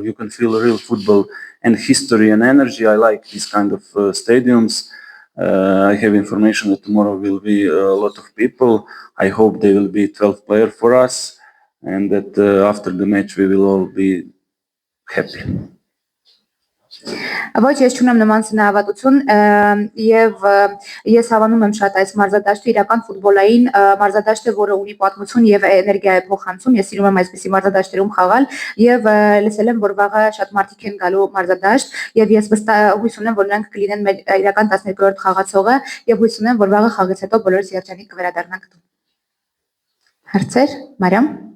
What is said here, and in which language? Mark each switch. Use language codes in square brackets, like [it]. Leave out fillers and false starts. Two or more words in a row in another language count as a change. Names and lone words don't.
[en] You can feel real football and history and energy. I like these kind of stadiums. I have information that tomorrow will be a lot of people. I hope there will be 12 players for us and that after the match we will all be happy. [hy] Ոչ, ես չունեմ նման ծնահավատություն եւ ես հավանում եմ շատ այս մարզադաշտը իրական ֆուտբոլային մարզադաշտ է, որը ունի պատմություն եւ էներգիա է փոխանցում։ Ես սիրում եմ այսպիսի մարզադաշտերում խաղալ եւ լսել եմ, որ վաղը շատ մարդիկ են գալու մարզադաշտ եւ ես հույս ունեմ, որ նրանք կլինեն մեր իրական 12-րդ խաղացողը եւ հույս ունեմ, որ վաղը խաղից հետո բոլորս երջանիկ կվերադառնանք տուն։ Հարցեր, Մարիամ։